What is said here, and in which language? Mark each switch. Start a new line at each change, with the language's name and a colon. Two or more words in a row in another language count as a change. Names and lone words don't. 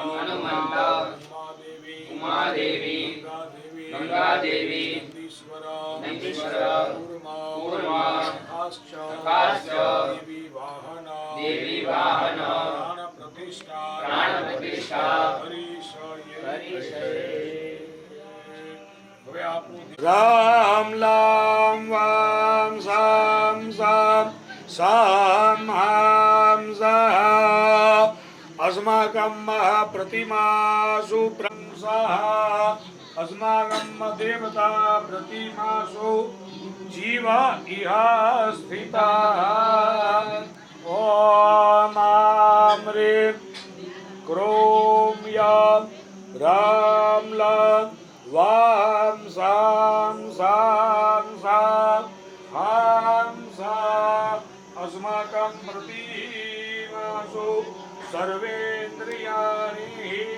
Sanskrit: उमादेवी गंगादेवी नन्दीश्वर कूर्मा देवी वाहन प्राण प्रतिष्ठा राम लाम वाम साम साम साम हाम सा अस्माकं महाप्रतिमासु प्रंसः अस्माकं देवता प्रतिमासु जीवा इहा स्थिताः ॐ ह्रीं क्रों यं रां लं वां सां सां सा हां सा अस्माकं प्रतिमासु सर्वेन्द्रियाणि